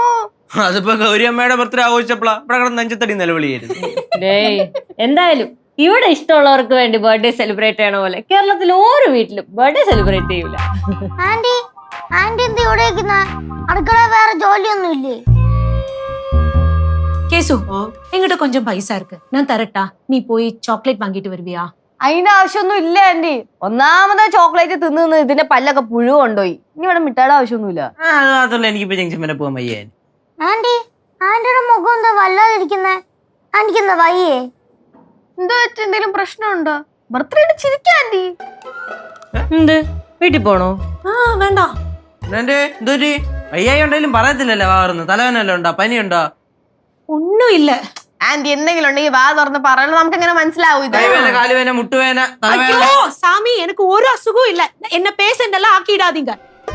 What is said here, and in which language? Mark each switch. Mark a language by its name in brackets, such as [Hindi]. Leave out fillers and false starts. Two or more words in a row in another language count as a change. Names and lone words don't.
[Malayalam] അതിപ്പോ ഗൗരിയമ്മയുടെ ബർത്ത്ഡേ ആഘോഷിച്ചപ്പോഴാ ഇവിടെ കിടന്ന് നെഞ്ചത്തടി നിലവിളിയായിരുന്നു. എന്തായാലും ഇവിടെ ഇഷ്ടമുള്ളവർക്ക് വേണ്ടി [English] birthday celebrate [Malayalam] ചെയ്യണ പോലെ കേരളത്തിൽ ഓരോ വീട്ടിലും [English] birthday celebrate [Malayalam] ചെയ്യൂല. ആന്റി ആന്റി എന്ത് ഇവിടെ വെക്കുന്ന? അടുക്കള വേറെ ജോലിയൊന്നും ഇല്ലേ? [Tamil] கேசு, என்கிட்ட கொஞ்சம் பைசா இருக்கு, நான் தரட்டா? நீ போய் சாக்லேட் வாங்கிட்டு வருவியா? [Malayalam] അതിന്റെ ആവശ്യമൊന്നും ഇല്ല ആന്റി. ഒന്നാമത് ചോക്ലേറ്റ് തിന്ന് ഇതിന്റെ പല്ലൊക്കെ പുഴു കൊണ്ടുപോയി. ഇനി ഇവിടെ മിഠായിയുടെ ആവശ്യമൊന്നുമില്ല. അത് മാത്രല്ല, എനിക്കിപ്പോ ജംഗ്ഷൻ വരെ പോകാൻ വയ്യ. ആന്റി ആന്റിയുടെ മുഖം എന്താ വല്ലാതിരിക്കുന്നേ? ആന്റിക്ക് എന്താ വയ്യേ? എന്താ വെച്ചാൽ എന്തെങ്കിലും പ്രശ്നമുണ്ടോ? ബർത്ത്ഡേ ചിരിക്കാ ആന്റി. എന്ത്, വീട്ടിൽ പോണോ? വേണ്ട. എന്തൊരു വയ്യായി ഉണ്ടെങ്കിലും പറയത്തില്ലല്ലോ. വാറുന്നു തലവേനല്ലോ ഉണ്ടോ, പനിയുണ്ടോ? ഒന്നും ഇല്ല ആന്റി. എന്തെങ്കിലും ഉണ്ടെങ്കിൽ വാ തുറന്ന് പറയണം, നമുക്ക് എങ്ങനെ മനസ്സിലാവും? കൈവേന, കാലുവേന, മുട്ടുവേന, തലവേന. [Tamil] சாமி, எனக்கு ஒரு அசுகம் இல்ல. என்ன பேசண்டெல்லாம் ஆக்கிடாதீங்க.